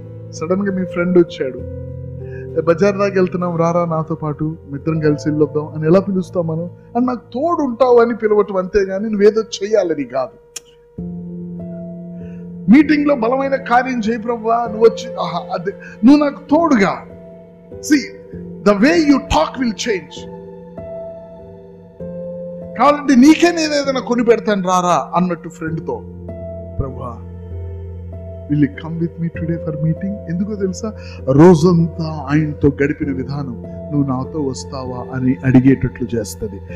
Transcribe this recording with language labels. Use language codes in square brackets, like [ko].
[te] Sudden గా మీ friend వచ్చాడు, బజార్ దాకా వెళ్తున్నాం, రారా నాతో పాటు మిత్రం కలిసి వెళ్ళొద్దాం అని ఎలా పిలుస్తాం మనం? అని నాకు తోడు ఉంటావు అని పిలవటం, అంతేగాని నువ్వేదో చెయ్యాలని కాదు. మీటింగ్ లో బలమైన కార్యం చేయి ప్రభువా, నువ్వు వచ్చి అదే నువ్వు నాకు తోడుగా. [en] See, the way you talk will change. [te] కావాలంటే నీకే నేను ఏదైనా కొని పెడతాను రారా అన్నట్టు ఫ్రెండ్తో, ప్రభువా [en] will you come with me today for meeting? [te] ఎందుకో తెలుసా? రోజంతా ఆయనతో గడిపిన విధానం నువ్వు నాతో వస్తావా అని అడిగేటట్లు చేస్తుంది.